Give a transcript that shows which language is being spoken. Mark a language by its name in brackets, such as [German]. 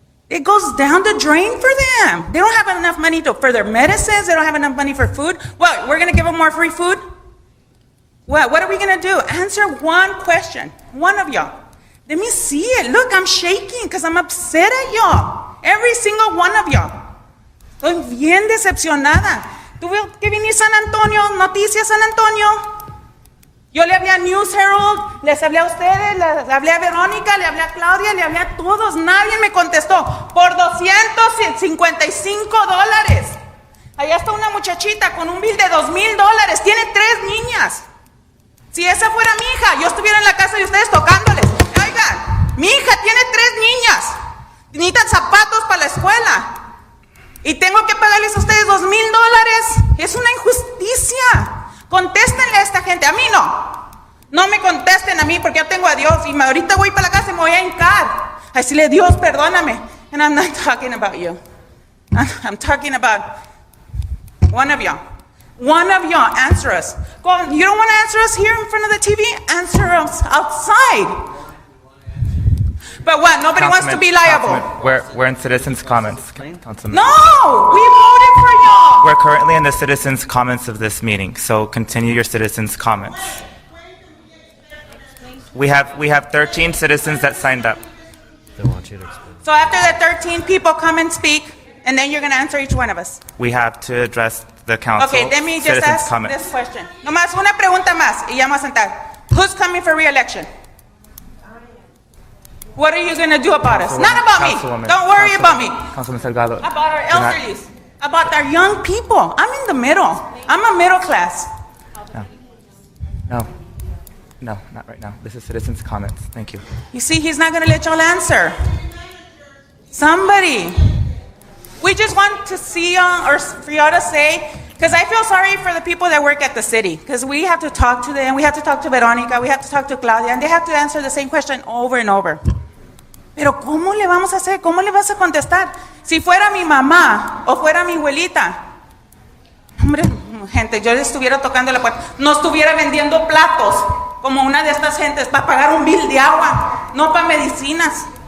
[English] It goes down the drain for them. They don't have enough money for their medicines. They don't have enough money for food. What, we're going to give them more free food? What are we going to do? Answer one question. One of y'all. Let me see it. Look, I'm shaking because I'm upset at y'all. Every single one of y'all. [Spanish] Estoy bien decepcionada. Tuve que venir San Antonio, Noticias San Antonio. Yo le hablé a News Herald, les hablé a ustedes, les hablé a Verónica, le hablé a Claudia, le hablé a todos. Nadie me contestó. Por $255. Allá está una muchachita con un bill de $2,000. Tiene 3 niñas. Si esa fuera mi hija, yo estuviera en la casa de ustedes tocándoles. Oigan, mi hija tiene 3 niñas. Necesitan zapatos para la escuela. Y tengo que pagarles a ustedes $2,000. Es una injusticia. Contéstenle a esta gente. A mí no. No me contesten a mí porque yo tengo a Dios. Y ahorita voy para la casa y me voy a hincar. A decirle, Dios, perdóname. [English] And I'm not talking about you. I'm talking about one of y'all. One of y'all, answer us. Go on. You don't want to answer us here in front of the TV? Answer us outside. But what? Nobody wants to be liable. We're in citizens' comments. Councilman. No! We voted for y'all! We're currently in the citizens' comments of this meeting, so continue your citizens' comments. We have 13 citizens that signed up. So after the 13 people come and speak, and then you're going to answer each one of us. We have to address the council. Okay, let me just citizens' ask comments. this question. [Spanish] Nomás una pregunta más, y ya vamos a sentar. [English] Who's coming for re-election? What are you going to do about us? Not about me. Don't worry about me. Councilman Salgado. About our elderly. About our young people. I'm in the middle. I'm a middle class. No, not right now. This is citizens' comments. Thank you. You see, he's not going to let y'all answer. Somebody. We just want to see y'all, or for y'all to say, because I feel sorry for the people that work at the city, because we have to talk to them, we have to talk to Veronica, we have to talk to Claudia, and they have to answer the same question over and over. [Spanish] Pero ¿cómo le vamos a hacer? ¿Cómo le vas a contestar? Si fuera mi mamá o fuera mi abuelita, hombre, gente, yo le estuviera tocando la puerta, no estuviera vendiendo platos como una de estas gentes para pagar un bill de agua, no para medicinas.